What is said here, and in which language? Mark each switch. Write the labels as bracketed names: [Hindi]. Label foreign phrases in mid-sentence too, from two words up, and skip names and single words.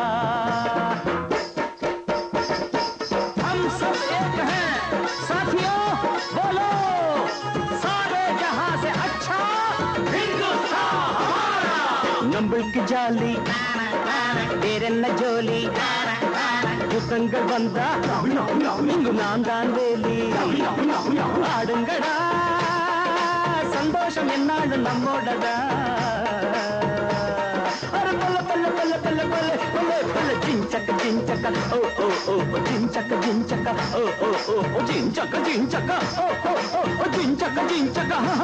[Hindi] हम सब एक हैं साथियों बोलो सारे जहां से अच्छा हिंदुस्तान हमारा [Tamil] நம்மளுக்கு ஜாலி வேற என்ன ஜோலி யுத்தங்கள் வந்தா இங்கு நான் தான் வேலி ஆடுங்கடா சந்தோஷம் என்னாலும் நம்மோடதா பல்ல பல்ல பல்ல பல்ல பல்ல பல்ல பல்ல ஜிஞ்சக்க ஜிஞ்சக்க ஓ ஓ ஓ ஜிஞ்சக்க ஜிஞ்சக்க ஓ ஓ ஓ ஜிஞ்சக்க ஜிஞ்சக்க ஓ ஓ ஓ ஜிஞ்சக்க ஜிஞ்சக்க